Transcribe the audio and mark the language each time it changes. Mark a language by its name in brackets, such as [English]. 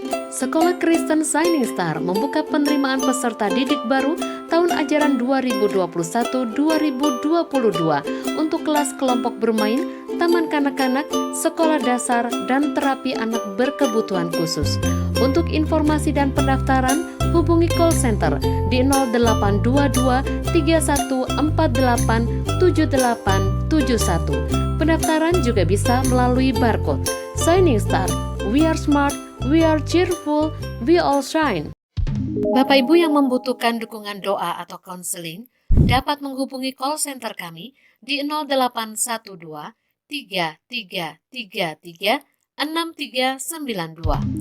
[Indonesian] Sekolah Kristen Shining Star membuka penerimaan peserta didik baru tahun ajaran 2021-2022 untuk kelas kelompok bermain, taman kanak-kanak, sekolah dasar, dan terapi anak berkebutuhan khusus. Untuk informasi dan pendaftaran, hubungi call center di 0822 3148 787871. Pendaftaran juga bisa melalui barcode. [English] Shining Star, we are smart, we are cheerful, we all shine. [Indonesian] Bapak Ibu yang membutuhkan dukungan doa atau konseling dapat menghubungi call center kami di 0812 3333 6392.